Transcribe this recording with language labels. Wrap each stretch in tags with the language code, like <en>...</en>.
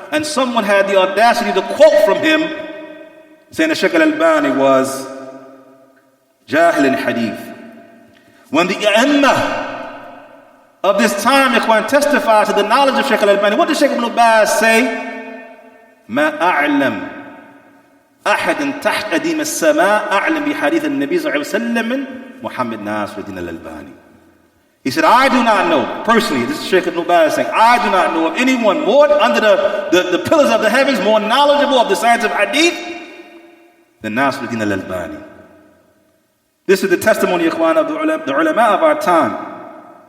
<en>And someone had the audacity to quote from him, saying that Shaykh Al-Albani was jahil in hadith. When the A'imma of this time, ikhwan, testified to the knowledge of Shaykh Al-Albani, what did Shaykh Ibn Baz say?</en> <ar>ما أعلم أحد تحت أديم السماء أعلم بحديث النبي صلى الله عليه وسلم من محمد ناصر الدين الألباني.</ar> <en>He said, I do not know, personally, this is Shaykh Ibn Baz saying, I do not know of anyone more under the pillars of the heavens, more knowledgeable of the science of hadith than Nasr al-Din al-Albani. This is the testimony, ikhwan, of the ulama of our time.</en>